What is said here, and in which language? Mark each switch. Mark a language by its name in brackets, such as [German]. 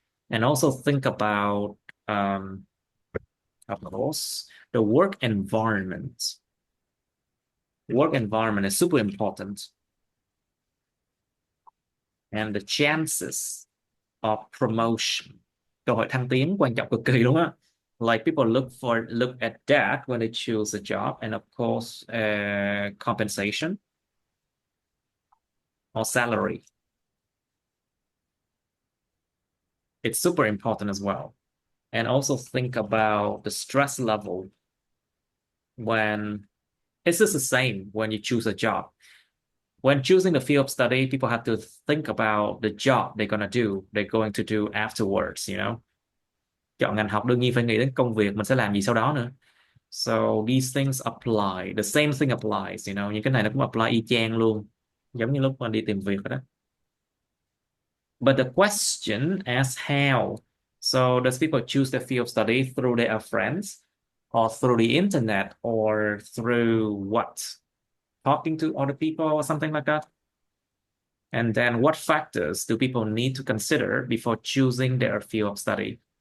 [English] And also think about, um, of course, the work environment. Work environment is super important, and the chances of promotion. [Vietnamese] Cơ hội thăng tiến quan trọng cực kỳ luôn á. [English] Like people look at that when they choose a job, and of course, compensation or salary. It's super important as well. And also think about the stress level when it's just the same when you choose a job. When choosing the field of study, people have to think about the job they're going to do afterwards. [Vietnamese] Chọn ngành học đương nhiên phải nghĩ đến công việc mình sẽ làm gì sau đó nữa. [English] So these things apply. The same thing applies, [Vietnamese] những cái này nó cũng apply y chang luôn. Giống như lúc mà đi tìm việc rồi đó. [English] But the question asks how. So does people choose their field of study through their friends, or through the internet, or through what? Talking to other people or something like that? And then what factors do people need to consider before choosing their field of study?